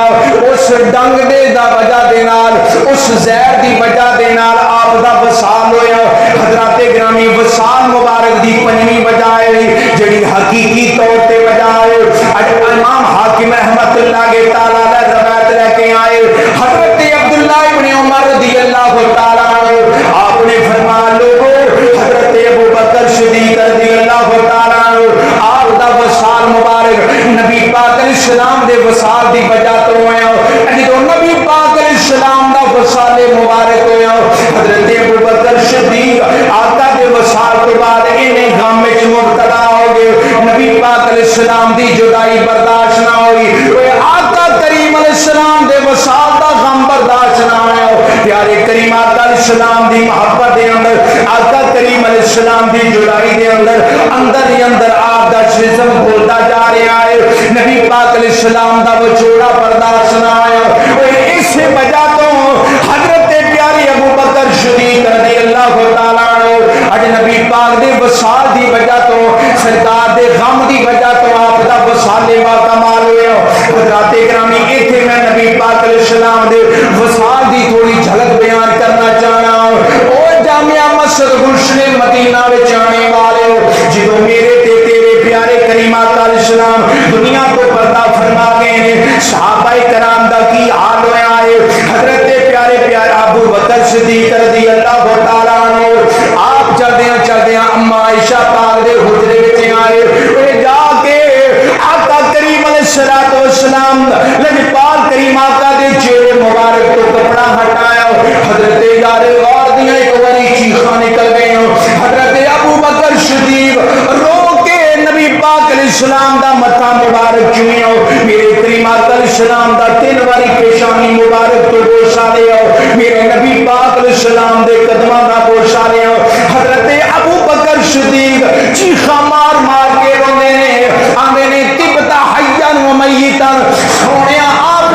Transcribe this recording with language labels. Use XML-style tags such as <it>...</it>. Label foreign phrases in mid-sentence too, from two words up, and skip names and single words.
<pa>اس ڈنگ دے دا وجہ دے نال، اس زہر دی وجہ دے نال آپ دا وصال ہویا. حضرت گرامی وصال مبارک دی پنجویں وجہ ہے جیہڑی حقیقی طور تے وجہ ہے. امام حاکم رحمۃ اللہ کے تعالیٰ روایت لے کے آئے، حضرت عبداللہ ابن عمر</pa> <ar>رضي الله تعالى عنه</ar> <pa>آپنے فرمایا لوگو حضرت ابو بکر صدیق</pa> <ar>رضي الله تعالى عنه</ar> <pa>آپ دا وصال مبارک نبی پاک علیہ السلام دے وصال دی وجہ توں ہویا. جدوں نبی پاک علیہ السلام دا وصال مبارک ہویا، حضرت ابو بکر صدیق آقا دے وصال توں بعد انہیں غم وچ مبتلا ہو گئے. نبی پاک علیہ السلام دی جدائی برداشت نہ ہوئی، آقا کریم علیہ السلام دے وصال دا غم برداشت نہ ہویا. پیارے کریم آقا علیہ السلام دی محبت دے اندر، آقا کریم علیہ السلام دی جدائی دے اندر ہی اندر آپ دا جسم بولتا جا رہا ہے. نبی پاک علیہ السلام دا وچھوڑا برداشت نہ ہویا. اس وجہ توں حضرت پیارے ابو بکر صدیق</pa> <ar>رضي الله تعالى عنه</ar> <pa>اج نبی پاک دے وصال دی وجہ توں، سرکار دے غم دی وجہ توں آپ دا وصالِ با کمال ہویا. حضرات گرامی اتھے میں نبی پاک علیہ السلام دے وصال دی تھوڑی جھلک بیان کرنا چاہنا ہوں. او جامعہ مسجد گلشن مدینہ وچ آنے والے ہو، جدوں میرے تے تیرے پیارے کریم آقا علیہ السلام دنیا کو پردہ فرما گئے نے، صحابۂ کرام دا کی حال ہویا ہے. حضرت پیارے پیارے ابو بکر صدیق</pa> <ar>رضي الله تعالى عنه</ar> <pa>آپ چلدیاں اماں عائشہ پاک دے حجرے وچ آئے. جا کے آقا کریم</pa> <ar>عليه الصلاة والسلام</ar> <pa>لجپال کریم آقا دے چہرے مبارک توں کپڑا ہٹایا. حضرت یارِ غار دیاں اک باری چیخاں نکل گئی. حضرت ابو بکر صدیق رو کے نبی پاک علیہ السلام دا متھا مبارک چمیو. میرے کریم آقا علیہ السلام دا 3 باری پیشانی مبارک توں گوشہ لیا. میرے نبی پاک علیہ السلام دے قدماں دا گوشہ لیا. حضرت ابو بکر صدیق چیخاں مار مار کے روندے نے، آندے نے</pa> <ar>طبت حيا وميتا,</ar> <pa>सोनिया</pa>